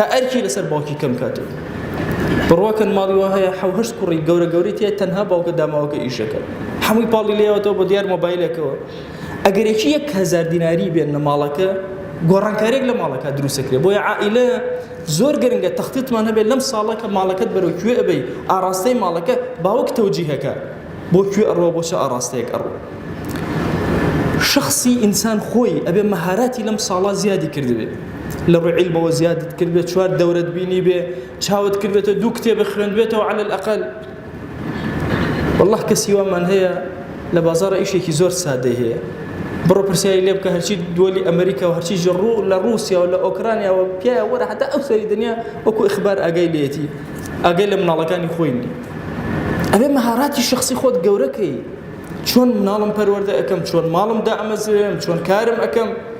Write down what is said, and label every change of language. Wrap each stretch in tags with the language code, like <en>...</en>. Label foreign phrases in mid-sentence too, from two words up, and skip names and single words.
<ckb>ئەرکی لەسەر باوکی کەم کاتەوە بڕواکەن ماڵیوە هەیە 7 کوڕی گەورە گەوری تێ تەنها باوکە داماوەکە ئیشەکە هەمووی پاڵی لێوەتەوە بۆ دیار مۆبایلێکەوە ئەگەر یەکی 1000 دیناری بێن لە ماڵەکە گۆڕانکارێک لە ماڵەکە دروستەکرێت بۆیە عائیلە زۆر گرنگە تەخطیتمان هەبێت لەم ساڵەکە ماڵەکەت بەرەو کوێ ئەبەی ئاراستەی ماڵەکە باوک تەوجیهەکە بۆ کوێ ئەڕۆ بۆ چه ئاراستەیەک ئەڕۆ شخصی ئینسان خۆی ئەبێ مەهاراتی لەم ساڵە زیادی کردبێت لە ڕووی عیلمەوە زیادت کردبێت 4 دەورەت بینی بێ چاوت کردبێتە 2 کتێبە خوێندبێتەوە</ckb> <ar>على الأقل</ar> <ckb>والله کەسی وامان هەیە لە بازاڕە ئیشێکی زۆر سادەی هەیە بڕۆ پرسیاری لێ بکە هەرچی دووەلی ئەمریکا و هەرچی لە رووسیا و لە ئۆکرانیا و پیایە وەرە حتا ئەو سەری دنیا وەکو ئیخبار ئاگای لێتی ئاگای لە مناڵەکانی خۆی نی ئەبێ مەهاراتی شخصی خۆت گەورەکەی چۆن مناڵم پەروەردە ئەەکەم چۆن ماڵم دائەمەزرێم چۆن کارم ئەەکەم</ckb>